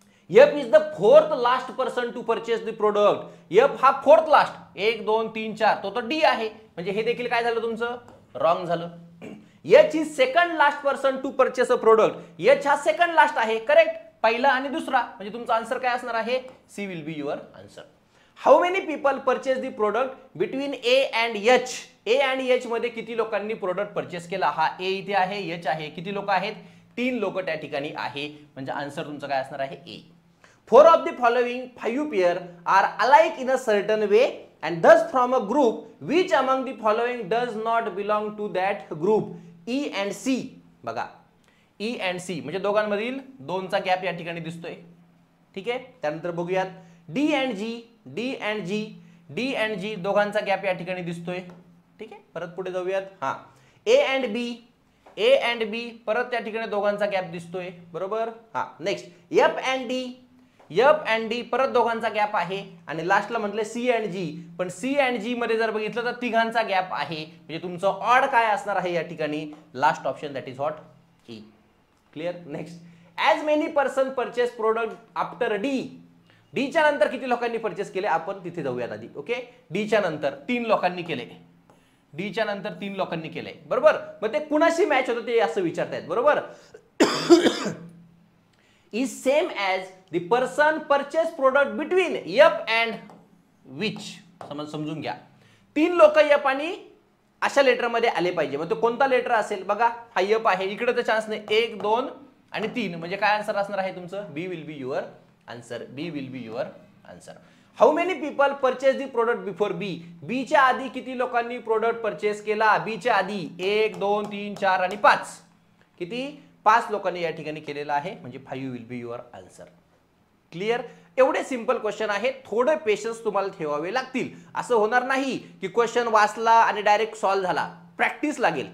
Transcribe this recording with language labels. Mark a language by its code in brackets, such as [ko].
[en] F is the fourth last person to purchase the product. [mr] F हा fourth last, 1 2 3 4, तो तर D आहे, म्हणजे हे देखील काय झालं तुमचं? रॉंग झालं. [en] H is second last person to purchase a product. [mr] H हा सेकंड लास्ट आहे, करेक्ट. पहिला आणि दुसरा, म्हणजे तुमचा आन्सर काय असणार आहे? [en] C will be your answer. How many people purchase the product between A and H. [mr] ए आणि एच मध्ये किती लोकांनी प्रोडक्ट परचेस केला? हा ए इथे आहे, एच आहे. किती लोक आहेत? 3 लोक त्या ठिकाणी आहे, म्हणजे आन्सर तुमचं काय असणार आहे? ए. [en] 4 of the following 5 pair are alike in a certain way and thus from a group which among the following does not belong to that group? E and C. [mr] बघा, E and C म्हणजे दोघांमधील 2चा gap या ठिकाणी दिसतोय. ठीक आहे. त्यानंतर बघूयात D and G, D and G, D and G दोघांचा गॅप या ठिकाणी दिसतोय. ठीक आहे. परत पुढे जाऊयात. हा, A and B, A and B परत त्या ठिकाणी दोघांचा गॅप दिसतोय. बरोबर. हा, next F and D, F and D परत दोघांचा गॅप आहे. आणि लास्टला म्हटले सी अँड जी, पण सी अँड जी मध्ये जर बघितलं तर तिघांचा गॅप आहे, म्हणजे तुमचं ऑड काय असणार आहे या ठिकाणी? [en] Last option, that is what? E. Clear? Next, as many person purchase product after D. [mr] D च्या नंतर किती लोकांनी परचेस केले? आपण तिथे जाऊयात आधी. ओके. डी च्या नंतर 3 लोकांनी केले. डी च्या नंतर 3 लोकांनी केले. बरोबर. मग ते कुणाशी मॅच होतं ते असं विचारतायत. बरोबर. [en] is same as the person purchase product between F and which. [mr] समजून घ्या. 3 लोक F आणि अशा लेटर मध्ये आले पाहिजे. मग तो कोणता लेटर असेल? बघा, हा F आहे, इकडे तर चान्स नाही. 1 2 आणि 3, म्हणजे काय आन्सर असणार आहे तुमचं? [en] B will be your answer. B will be your answer. How many people purchase the product before B. [mr] बी च्या आधी किती लोकांनी प्रोडक्ट परचेस केला? बी च्या आधी 1 2 3 4 आणि 5. किती? 5 लोकांनी या ठिकाणी केलेला आहे, म्हणजे 5 [en] Will be your answer. [mr] Clear? एवढे सिंपल क्वेश्चन आहे. थोडे पेशन्स तुम्हाला ठेवावे लागतील. असं होणार नाही की क्वेश्चन वाचला आणि डायरेक्ट सॉल्व्ह झाला. प्रॅक्टिस लागेल.